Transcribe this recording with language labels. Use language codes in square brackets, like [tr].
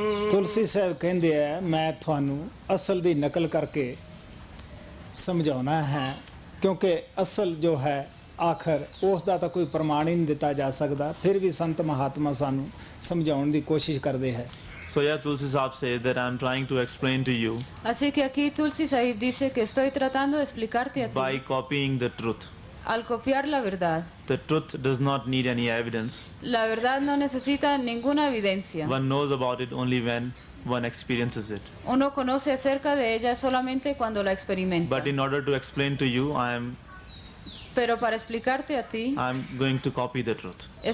[pa] ਤੁਲਸੀ ਸਾਹਿਬ ਕਹਿੰਦੇ ਆ ਮੈਂ ਤੁਹਾਨੂੰ ਅਸਲ ਦੀ ਨਕਲ ਕਰਕੇ ਸਮਝਾਉਣਾ ਹੈ ਕਿਉਂਕਿ ਅਸਲ ਜੋ ਹੈ ਆਖਰ ਉਸ ਦਾ ਤਾਂ ਕੋਈ ਪ੍ਰਮਾਣ ਹੀ ਨਹੀਂ ਦਿੱਤਾ ਜਾ ਸਕਦਾ, ਫਿਰ ਵੀ ਸੰਤ ਮਹਾਤਮਾ ਸਾਨੂੰ ਸਮਝਾਉਣ ਦੀ ਕੋਸ਼ਿਸ਼ ਕਰਦੇ ਹੈ। [en] So yeah, Tulsi Sahib says that I am trying to explain to you [es] Así que aquí Tulsi Sahib dice que estoy tratando de explicarte a [en] by [es] ti. [en] copying the truth. [es] Al copiar la verdad, [en] The truth does not need any evidence. [es] la verdad no necesita ninguna evidencia. [en] One knows about it only when one experiences it. [es] Uno conoce acerca de ella solamente cuando la experimenta. [en] But in order to explain to you, [es] Pero para explicarte a ti, [en] I am going to copy the truth.